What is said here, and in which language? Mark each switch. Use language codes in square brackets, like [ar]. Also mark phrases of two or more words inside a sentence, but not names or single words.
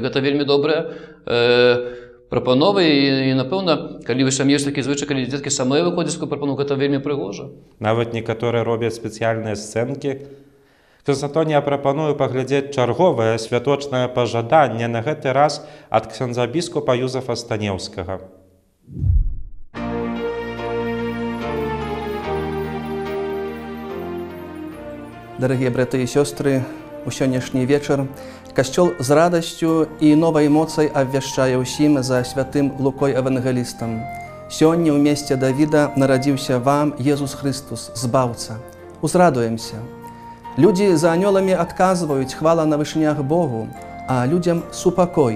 [be] Гэта вельмі добрая прапановы і, напэўна, калі ў сям'і ёсць такі звычай, калі дзеткі самыя выходзяць з такой прапановы, гэта вельмі прыгожа. Нават некаторыя робяць спецыяльныя сцэнкі. Ксёндз Антоні, я прапаную паглядзець чарговае святочнае пажаданне, на гэты раз ад ксёндза біскупа Юзафа Станеўскага. [ru] Дорогие братья и сестры, [be] у сённяшний вечер Касцёл з радасцю і новай моцай абвяшчае ўсім за святым Лукой Евангелістам. Сёння ў месце Давіда нарадзіўся вам Езус Христос, Збаўца. Узрадуемся. Людзі за анёламі адказваюць хвала на вышынях Богу, а людзям супакой.